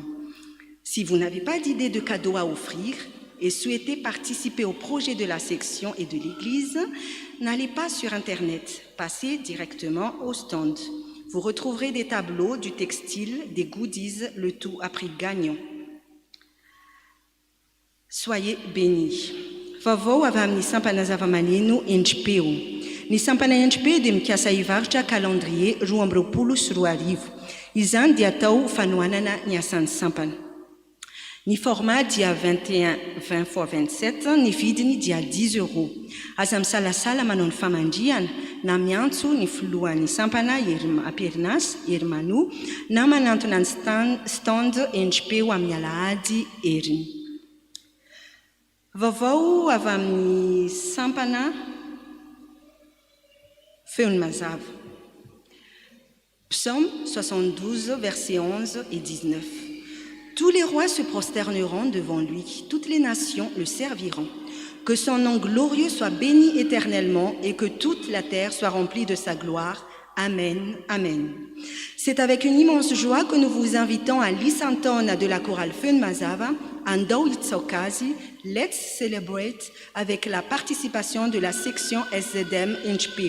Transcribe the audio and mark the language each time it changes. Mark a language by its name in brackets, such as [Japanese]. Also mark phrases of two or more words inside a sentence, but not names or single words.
[French] Si vous n'avez pas d'idée de cadeau à offrir et souhaitez participer au projet de la section et de l'église, n'allez pas sur Internet, passez directement au stand. Vous retrouverez des tableaux, du textile, des goodies, le tout à prix gagnant. Soyez bénis. [Malagasy] Vaovao avy amin'ny sampana zava-maneno endripeo. Ny sampana endripeo dia mikasa hivarotra calendrier 2024. Izany dia atao fanohanana ny asan'ny sampana. Ny format dia 21-20x27, ny vidiny dia 10 €. Aza misalasala manao ny famandriana na miantso ny filohan'ny sampana Aperinasy Hermano na manantona ny stand endripeo amin'ny Alahady Heriny. Vaovao avy amin'ny sampana feony mazava. [French] Psaume 72, versets 11 et 19. Tous les rois se prosterneront devant lui, toutes les nations le serviront. Que son nom glorieux soit béni éternellement et que toute la terre soit remplie de sa gloire. Amen, amen. C'est avec une immense joie que nous vous invitons à l'Isantona de la chorale Feun Mazava, Andau Itsokazi, [English] Let's Celebrate, [French] avec la participation de la section SZM Inchpeo.